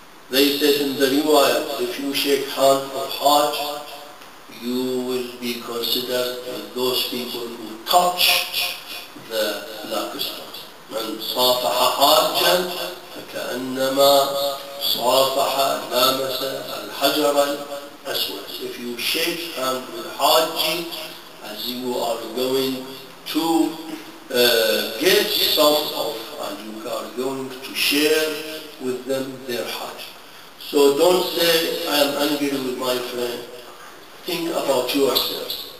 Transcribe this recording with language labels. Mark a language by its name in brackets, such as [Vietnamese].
[English] They said in the riwayah, if you shake hands of Hajj, you will be considered with those people who touch the lampstand. [Arabic] من صافح حاجا فكأنما صافح لامس الحجر الأسود. [English] If you shake hands with Haji, as you are going to get some of, and you are going to share with them their Hajj. So don't say, I am angry with my friend. Think about yourself.